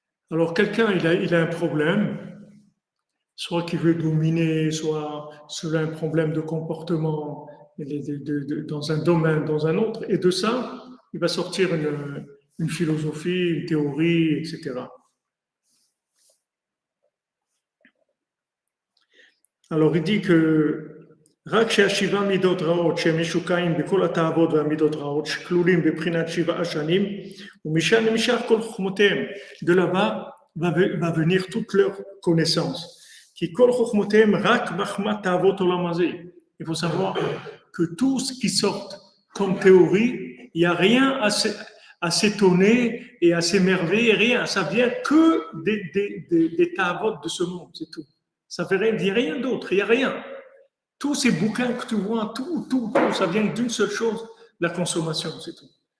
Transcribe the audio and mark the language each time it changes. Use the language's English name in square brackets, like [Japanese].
[French] Alors, quelqu'un, il a un problème, soit qu'il veut dominer, soit il a un problème de comportement dans un domaine, dans un autre, et de ça, il va sortir une philosophie, une théorie, etc. Alors, il dit que [Hebrew] רק שהשבעה מידות רעות שהם משוקעים בכל התאוות והמידות רעות שכלולים בבחינת 7 שנים ומשם נמשך כל חוכמותיהם. [French] De là-bas va venir toute leur connaissance. [Hebrew] כי כל חוכמותיהם רק בחמת תאוות עולם הזה. [French] Il faut savoir que tout ce qui sort comme théorie, il n'y a rien à s'étonner et à s'émerveiller, rien. Ça vient que des tavot de ce monde, c'est tout. Ça ne dit rien d'autre, il n'y a rien. Tous ces bouquins que tu vois, tout, ça vient d'une seule chose, la consommation, c'est tout.